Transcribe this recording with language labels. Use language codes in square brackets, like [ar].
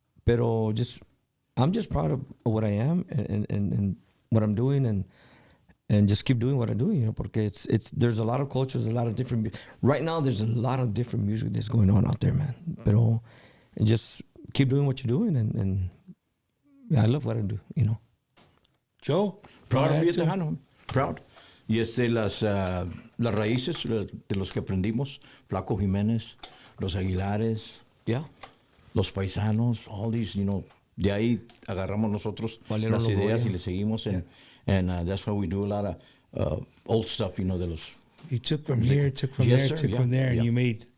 [es] Pero [en] I'm just proud of what I am and what I'm doing, and just keep doing what I do, [es] porque [en] there's a lot of cultures, a lot of different. Right now, there's a lot of different music that's going on out there, man. [es] Pero [en] just keep doing what you're doing, and I love what I do, Joe, proud of you, Tejano. Proud. [es] Y las raíces de los que aprendimos, Flaco Jiménez, los Aguilares, los Paisanos, [en] all these, [es] de ahí agarramos nosotros las ideas y le seguimos, [en] and that's why we do a lot of old stuff, [es] de los. [en] You took from here, took from there, took from there, and you made.